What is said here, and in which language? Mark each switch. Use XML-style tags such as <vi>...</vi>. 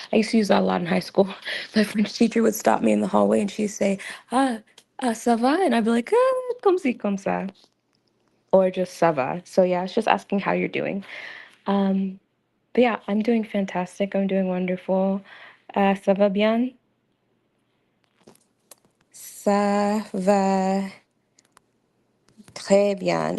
<en>I used to use that a lot in high school. My French teacher would stop me in the hallway and she'd say,</en> <fr>ça va?</fr> <en>And I'd be like,</en> <fr>comme si, comme ça.</fr> <en>Or just</en> <fr>ça va.</fr> <en>So yeah, it's just asking how you're doing. Um, but yeah, I'm doing fantastic. I'm doing wonderful.</en> <fr>Ça va bien? Ça va très bien.</fr>